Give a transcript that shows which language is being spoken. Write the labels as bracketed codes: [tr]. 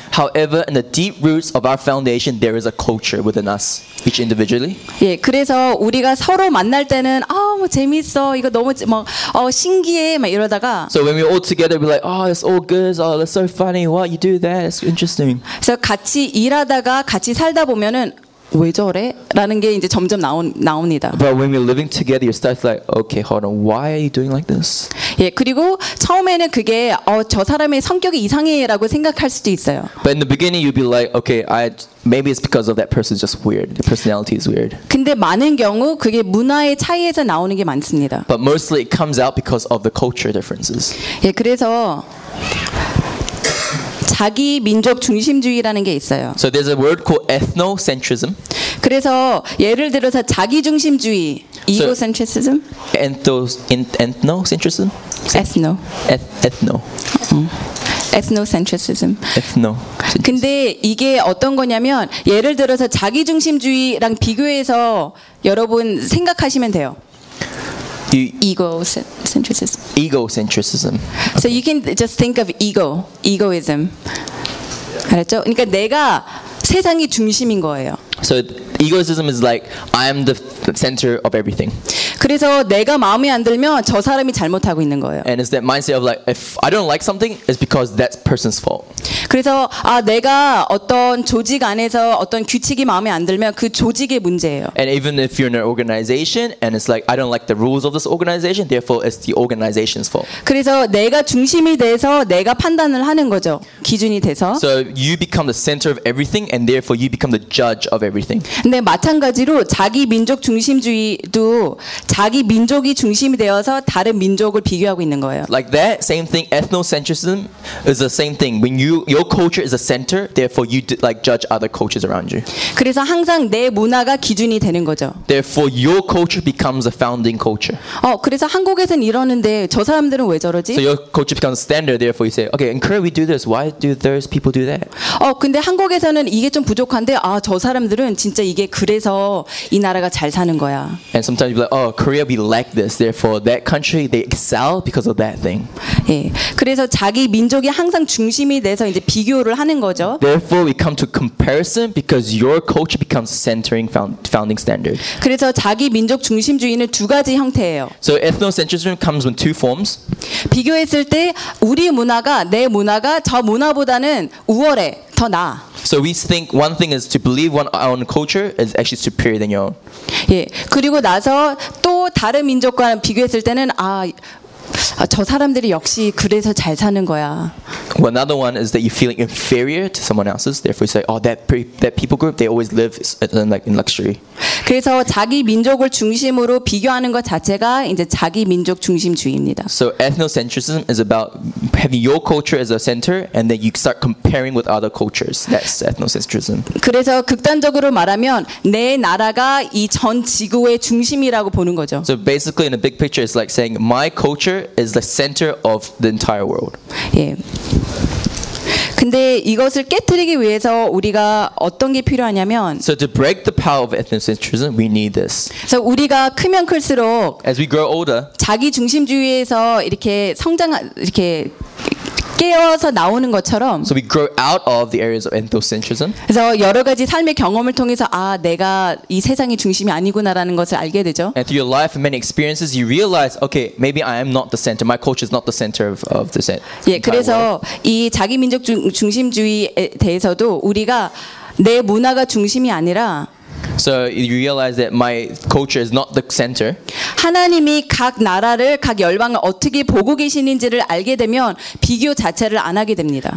[en] However, in the deep roots of our foundation, there is a culture within us, each individually. [ko] 예, 그래서 우리가 서로 만날 때는 뭐 재밌어, 이거 너무 신기해, 막 이러다가. [en] So when we're all together, we're like, oh, it's all good. Oh, that's so funny. What you do that? It's interesting. [ko] 그래서 같이 일하다가 같이 살다 보면은. 왜 저래? 라는 게 이제 점점 나옵니다. [en] But when we're living together, you start like, okay, hold on, why are you doing like this? [ko] 예, 그리고 처음에는 그게 저 사람의 성격이 이상해라고 생각할 수도 있어요. [en] But in the beginning, you'd be like, okay, maybe it's because of that person's just weird. The personality is weird. [ko] 근데 많은 경우 그게 문화의 차이에서 나오는 게 많습니다. [en] But mostly it comes out because of the culture differences. [ko] 예, 그래서 자기 민족 중심주의라는 게 있어요. [en] So there's a word called ethnocentrism. [ko] 그래서 예를 들어서 자기 중심주의, egocentrism. [en] Ethnocentrism? Ethno. Ethno. Ethnocentrism. Ethno. [ko] 근데 이게 어떤 거냐면 예를 들어서 자기중심주의랑 비교해서 여러분 생각하시면 돼요. [en] Egocentricism. So okay. You can just think of ego, egoism. [ko] 알았죠? 그러니까 내가 세상이 중심인 거예요. [en] So egoism is like I am the center of everything. [ko] 그래서 내가 마음에 안 들면 저 사람이 잘못하고 있는 거예요. [en] And it's that mindset of like if I don't like something, it's because that person's fault. [ko] 그래서 아 내가 어떤 조직 안에서 어떤 규칙이 마음에 안 들면 그 조직의 문제예요. [en] And even if you're in an organization and it's like I don't like the rules of this organization, therefore it's the organization's fault. [ko] 그래서 내가 중심이 돼서 내가 판단을 하는 거죠. 기준이 돼서. [en] So you become the center of everything and therefore you become the judge of everything. [ko] 근데 마찬가지로 자기 민족 중심주의도 자기 민족이 중심이 되어서 다른 민족을 비교하고 있는 거예요. [en] Like that same thing, ethnocentrism is the same thing. When you your culture is a center, therefore you like judge other cultures around you. [ko] 그래서 항상 내 문화가 기준이 되는 거죠. [en] Therefore your culture becomes a founding culture. [ko] 어, 그래서 한국에선 이러는데 저 사람들은 왜 저러지? [en] So your culture becomes standard, therefore you say, okay, in Korea we do this. Why do those people do that? [ko] 어, 근데 한국에서는 이게 좀 부족한데 아, 저 사람들은 진짜 이게 그래서 이 나라가 잘 사는 거야. [en] And sometimes you're like, oh, Korea we lack this. Therefore that country they excel because of that thing. [ko] 예. 그래서 자기 민족이 항상 중심이 돼서 이제 비교를 하는 거죠. [en] Therefore we come to comparison because your culture becomes centering founding standard. [ko] 그래서 자기 민족 중심주의는 두 가지 형태예요. [en] So ethnocentrism comes in two forms. [ko] 비교했을 때 우리 문화가 내 문화가 저 문화보다는 우월해. 더 나. [en] So we think one thing is to believe one our own culture is actually superior than your own. [ko] 예. 그리고 나서 또 다른 민족과 비교했을 때는 아 저 사람들이 역시 그래서 잘 사는 거야. [en] Well, another one is that you feel inferior to someone else's. Therefore, you say, "Oh, that people group, they always live in like in luxury." [ko] 그래서 자기 민족을 중심으로 비교하는 것 자체가 이제 자기 민족 중심주의입니다. [en] So ethnocentrism is about having your culture as a center, and then you start comparing with other cultures. That's ethnocentrism. [ko] 그래서 극단적으로 말하면 내 나라가 이 전 지구의 중심이라고 보는 거죠. [en] So basically, in a big picture, it's like saying my culture is the center of the entire world. [ko] 예. 근데 이것을 깨뜨리기 위해서 우리가 어떤 게 필요하냐면 [en] So to break the power of ethnocentrism, we need this. [ko] 그래서 우리가 크면 클수록 [en] As we grow older, [ko] 자기 중심주의에서 이렇게 성장 이렇게 깨어서 나오는 것처럼 [en] So we grow out of the areas of ethnocentrism. [ko] 그래서 여러 가지 삶의 경험을 통해서 아, 내가 이 세상의 중심이 아니구나라는 것을 알게 되죠. [en] And through your life and many experiences you realize okay, maybe I am not the center. My culture is not the center of the set. [ko] 예, 그래서 이 자기 민족 중심주의에 대해서도 우리가 내 문화가 중심이 아니라 [en] So you realize that my culture is not the center. [ko] 하나님이 각 나라를 각 열방을 어떻게 보고 계시는지를 알게 되면 비교 자체를 안 하게 됩니다.